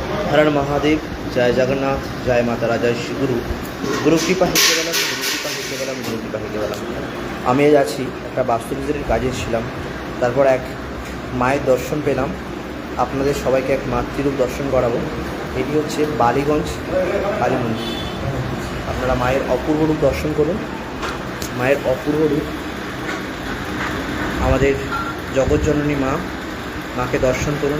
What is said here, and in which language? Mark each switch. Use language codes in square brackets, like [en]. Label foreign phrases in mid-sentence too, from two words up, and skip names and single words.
[hi] हर हर महादेव, जय जगन्नाथ, जय माता राजा श्री गुरु। [sa] गुरु কৃপা হি কেবলম, গুরু কৃপা হি কেবলম, গুরু কৃপা হি কেবলম। [bn] আমি আজ আছি একটা বাস্তু ভিজিটের কাজে ছিলাম, তারপর এক মায়ের দর্শন পেলাম। আপনাদের সবাইকে এক মাতৃরূপ দর্শন করাবো। এটি হচ্ছে বালিগঞ্জ কালী মন্দির। আপনারা মায়ের অপূর্ব রূপ দর্শন করুন। মায়ের অপূর্ব রূপ, আমাদের জগৎজননী মা, মাকে দর্শন করুন।